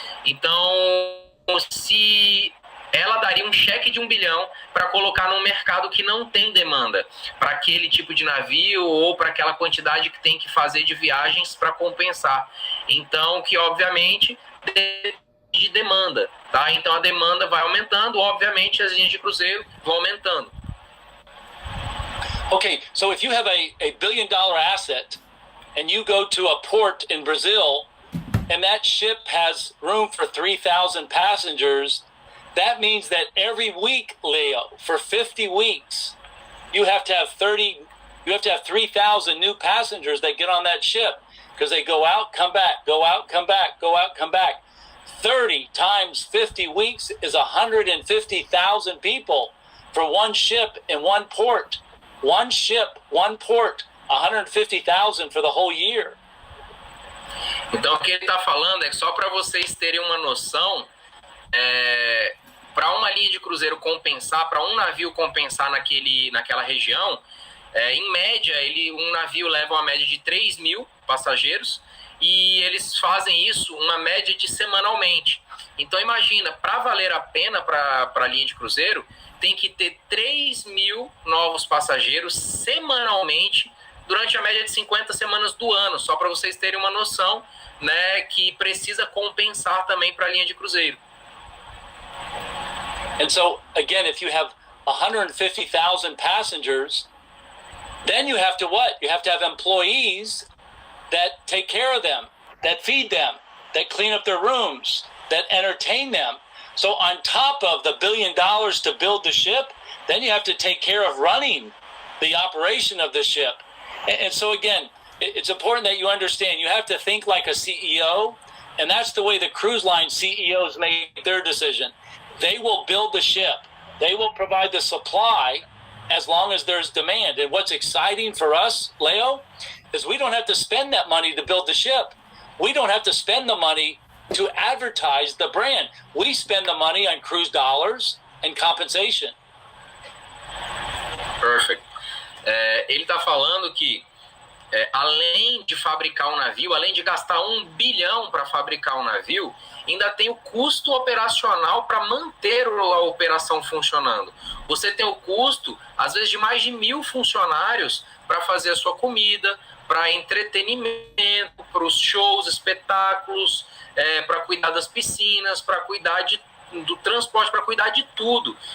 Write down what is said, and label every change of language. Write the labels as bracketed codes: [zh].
[pt] Então, se ela daria um cheque de $1 bilhão para colocar num mercado que não tem demanda para aquele tipo de navio ou para aquela quantidade que tem que fazer de viagens para compensar. Então, que obviamente depende de demanda, tá? Então a demanda vai aumentando, obviamente as linhas de cruzeiro vão aumentando. [en] Okay, so if you have a $1 billion asset and you go to a port in Brazil and that ship has room for 3,000 passengers, that means that every week, Leo, for 50 weeks, you have to have 3,000 new passengers that get on that ship because they go out, come back, go out, come back, go out, come back. 30 times 50 weeks is 150,000 people for one ship in one port. One ship, one port, 150,000 for the whole year. [pt] Então o que ele está falando é que só para vocês terem uma noção, para uma linha de cruzeiro compensar, para um navio compensar naquela região, em média, um navio leva uma média de 3 mil passageiros e eles fazem isso uma média de semanalmente. Então imagina, para valer a pena para a linha de cruzeiro, tem que ter 3 mil novos passageiros semanalmente durante a média de 50 semanas do ano, só para vocês terem uma noção, né, que precisa compensar também para a linha de cruzeiro. [en] And so, again, if you have 150,000 passengers, then you have to what? You have to have employees that take care of them, that feed them, that clean up their rooms, that entertain them. So on top of the $1 billion to build the ship, then you have to take care of running the operation of the ship. And so again, it's important that you understand you have to think like a CEO, and that's the way the cruise line CEOs make their decision. They will build the ship. They will provide the supply as long as there's demand. And what's exciting for us, Leo, is we don't have to spend that money to build the ship. We don't have to spend the money to advertise the brand. We spend the money on cruise dollars and compensation. Perfect. [pt] Ele está falando que além de fabricar um navio, além de gastar $1 bilhão para fabricar um navio, ainda tem o custo operacional para manter a operação funcionando. Você tem o custo, às vezes, de mais de 1.000 funcionários para fazer a sua comida, para entretenimento, para os shows, espetáculos, para cuidar das piscinas, para cuidar do transporte, para cuidar de tudo.